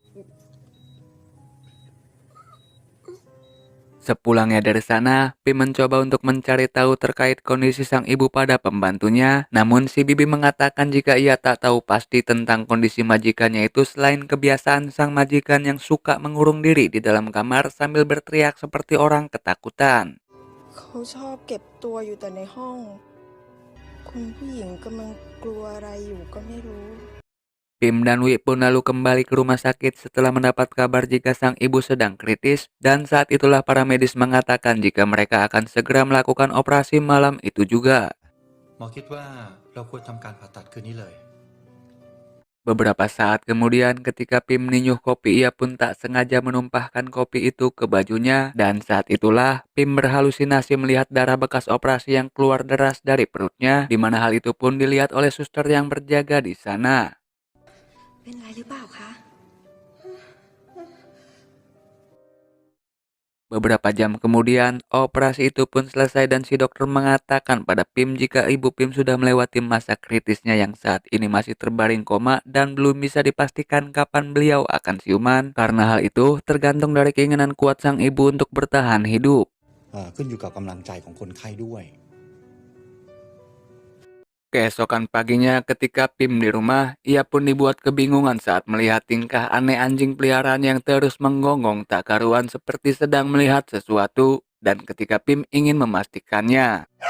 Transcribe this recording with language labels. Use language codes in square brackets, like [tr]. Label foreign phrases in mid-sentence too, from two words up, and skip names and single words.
[id] Sepulangnya dari sana, Pim mencoba untuk mencari tahu terkait kondisi sang ibu pada pembantunya, namun si bibi mengatakan jika ia tak tahu pasti tentang kondisi majikannya itu selain kebiasaan sang majikan yang suka mengurung diri di dalam kamar sambil berteriak seperti orang ketakutan. [th] เขาชอบเก็บตัวอยู่แต่ในห้องคุณผู้หญิงกำลังกลัวอะไรอยู่ก็ไม่รู้ [id] Pim dan Wi pun lalu kembali ke rumah sakit setelah mendapat kabar jika sang ibu sedang kritis, dan saat itulah para medis mengatakan jika mereka akan segera melakukan operasi malam itu juga. [th] หมอคิดว่าเราควรทำการผ่าตัดคืนนี้เลย [id] Beberapa saat kemudian ketika Pim ninyuh kopi, ia pun tak sengaja menumpahkan kopi itu ke bajunya, dan saat itulah Pim berhalusinasi melihat darah bekas operasi yang keluar deras dari perutnya, di mana hal itu pun dilihat oleh suster yang berjaga di sana. [th] เป็นไรหรือเปล่าคะ [id] Beberapa jam kemudian, operasi itu pun selesai dan si dokter mengatakan pada Pim jika ibu Pim sudah melewati masa kritisnya yang saat ini masih terbaring koma dan belum bisa dipastikan kapan beliau akan siuman. Karena hal itu tergantung dari keinginan kuat sang ibu untuk bertahan hidup. [th] ขึ้นอยู่กับกำลังใจของคนไข้ด้วย [id] Keesokan paginya ketika Pim di rumah, ia pun dibuat kebingungan saat melihat tingkah aneh anjing peliharaan yang terus menggonggong tak karuan seperti sedang melihat sesuatu, dan ketika Pim ingin memastikannya,